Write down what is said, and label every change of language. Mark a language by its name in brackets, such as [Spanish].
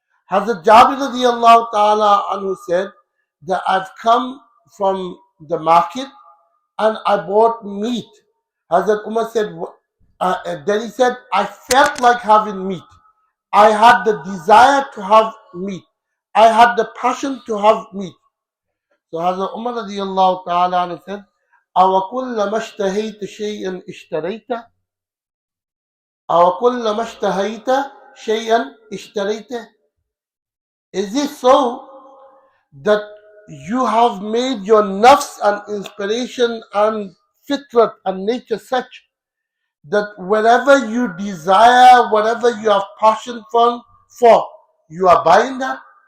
[English] Hazrat Jabir radiallahu ta'ala anhu said that I've come from the market and I bought meat. Hazrat Umar said, and then he said, I felt like having meat. I had the desire to have meat. I had the passion to have meat. So Hazrat Umar radiallahu ta'ala anhu said, [Arabic] أَوَكُلَّمَا اشْتَهَيْتَ شَيْئًا اشْتَرَيْتَ أَوَكُلَّمَا اشْتَهَيْتَ شَيْئًا اشْتَرَيْتَ. [English] Is it so that you have made your nafs and inspiration and fitrat and nature such that whatever you desire, whatever you have passion for, you are buying that?